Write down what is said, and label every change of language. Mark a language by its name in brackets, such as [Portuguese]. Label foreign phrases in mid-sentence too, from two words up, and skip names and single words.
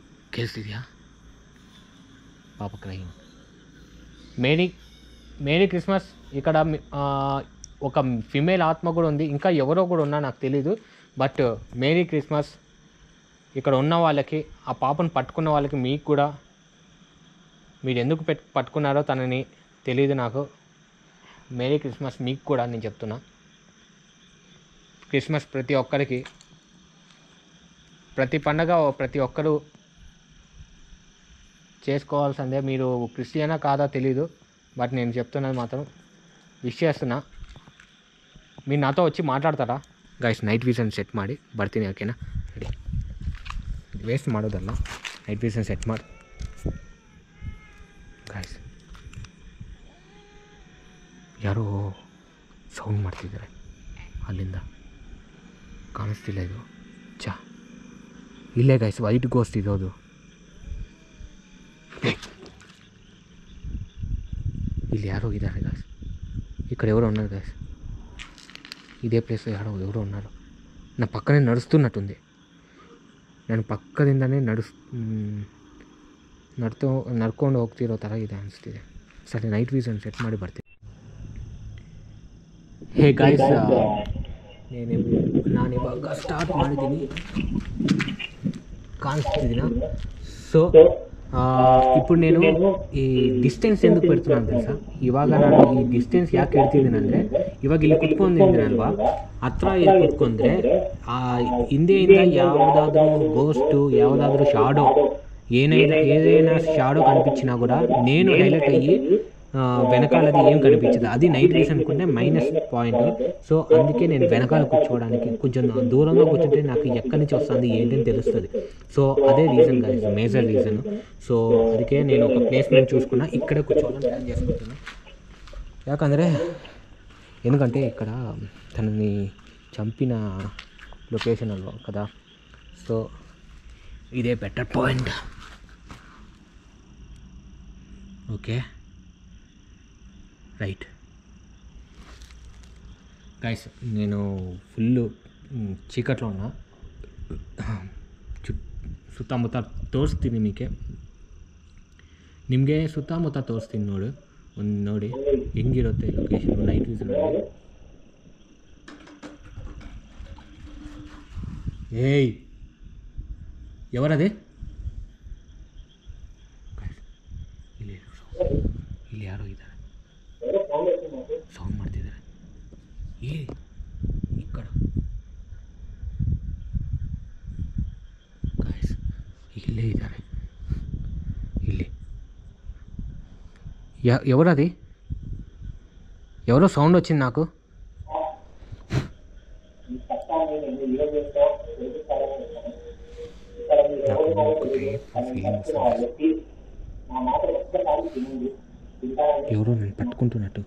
[Kannada] ಕೇಳಿಸ್ತಿದ್ಯಾ ಪಾಪ ಕ್ರೈಮ್. [English] Merry Christmas. [Telugu] ఇక్కడ ఒక ఫిమేల్ ఆత్మ కూడా ఉంది, ఇంకా ఎవరో కూడా ఉన్నా నాకు తెలీదు. బట్ [English] Merry Christmas. [Telugu] ఇక్కడ ఉన్న వాళ్ళకి, ఆ పాపను పట్టుకున్న వాళ్ళకి, మీకు కూడా, మీరు ఎందుకు పట్టుకున్నారో తనని తెలీదు నాకు. [English] Merry Christmas [Telugu] మీకు కూడా నేను చెప్తున్నా. క్రిస్మస్ ప్రతి ఒక్కరికి, ప్రతి పండగ ప్రతి ఒక్కరు చేసుకోవాల్సిందే. మీరు క్రిస్టియనా కాదా తెలీదు, బట్ నేను చెప్తున్నది మాత్రం విష్ చేస్తున్నా. మీరు నాతో వచ్చి [Kannada] ಮಾತಾಡ್ತಾರಾ ಗೈಸ್? [English] night vision [Kannada] ಸೆಟ್ ಮಾಡಿ ಬರ್ತೀನಿ, ಓಕೆನಾ? ರೆಡಿ, ವೇಸ್ಟ್ ಮಾಡೋದಲ್ಲ, [English] night vision [Kannada] ಸೆಟ್ ಮಾಡಿ ಗೈಸ್. ಯಾರೋ ಸೌಂಡ್ ಮಾಡ್ತಿದ್ದಾರೆ ಅಲ್ಲಿಂದ, ಕಾಣಿಸ್ತಿಲ್ಲ. ಇದು ಇಲ್ಲೇ ಗೈಸ್, [English] white ghost [Kannada] ಇರೋದು. ಇಲ್ಲಿ ಯಾರೋ ಇದ್ದಾರೆ ಗೈಸ್, [Telugu] ఈ ఇక్కడ ఎవరో ఉన్నారు గైస్. ఇదే ప్లేస్లో ఎవరో ఉన్నారు. నా పక్కనే నడుస్తున్నట్టుంది. [Kannada] ನಾನು ಪಕ್ಕದಿಂದನೇ ನಡ್ಕೊಂಡು ಹೋಗ್ತಿರೋ ಥರ ಇದೆ ಅನಿಸ್ತಿದೆ. ಸರಿ, [English] night vision [Kannada] ಸೆಟ್ ಮಾಡಿ ಬರ್ತೀನಿ. [English] hey guys, [Kannada] ನಾನು ಇವಾಗ ಸ್ಟಾರ್ಟ್ ಮಾಡಿದ್ದೀನಿ, ಕಾಣಿಸ್ತಿದ್ದೀನ? [Telugu] ಸೊ ఇప్పుడు నేను ఈ ಡಿಸ್ಟೆನ್ಸ್ ఎందుకు పెడుతున్నాను తెలుసా? [Kannada] ಇವಾಗ ನಾನು ಈ ಡಿಸ್ಟೆನ್ಸ್ ಯಾಕೆ ಇಡ್ತಿದ್ದೀನಂದರೆ, ಇವಾಗ ಇಲ್ಲಿ ಕುತ್ಕೊಂಡಿದ್ದೀನಲ್ವಾ, ಹತ್ರ ಇಲ್ಲಿ ಕುತ್ಕೊಂಡ್ರೆ ಹಿಂದೆಯಿಂದ ಯಾವುದಾದ್ರೂ ಗೋಸ್ಟು, ಯಾವುದಾದ್ರೂ ಶಾಡೋ, [Telugu] ఏదైనా షాడో కనిపించినా కూడా నేను హైలైట్ అయ్యి వెనకాలది ఏం కనిపించదు. అది [English] night vision [Telugu] అనుకుంటే [English] minus point. [Telugu] సో అందుకే నేను వెనకాల కూర్చోవడానికి, కొంచెం దూరంగా కూర్చుంటే నాకు ఎక్కడి నుంచి వస్తుంది ఏంటని తెలుస్తుంది. సో అదే రీజన్ గైస్, [English] major reason. [Telugu] సో అందుకే నేను ఒక ప్లేస్మెంట్ చూసుకున్నా, ఇక్కడే కూర్చోవాలని ప్లాన్ చేసుకుంటున్నాను. ఎందుకంటే ఇక్కడ తనని చంపిన లొకేషన్ అల్వా కదా, సో ఇదే [English] better point. okay right guys, [Telugu] నేను ఫుల్ చీకట్లో ఉన్న, [Kannada] ಸುತ್ತಮುತ್ತ ತೋರಿಸ್ತೀನಿ ನಿಮಗೆ ಸುತ್ತಮುತ್ತ ತೋರಿಸ್ತೀನಿ ನೋಡಿ ಹೆಂಗಿರುತ್ತೆ ಲೊಕೇಶನ್ [English] night visionಲ್ಲಿ. [Telugu] ಏಯ್ ఎవరది? [Kannada] ಇಲ್ಲಿ ಯಾರೋ ಇದ್ದಾರೆ, ಸೌಂಡ್ ಮಾಡ್ತಿದ್ದಾರೆ. ఇక్కడ ಗೈಸ್ ಇಲ್ಲೇ ಇದ್ದಾರೆ. [Telugu] ಇಲ್ಲಿ ఎవరది? ఎవరో సౌండ్ వచ్చింది నాకు. ఎవరో నేను పట్టుకుంటున్నట్టు.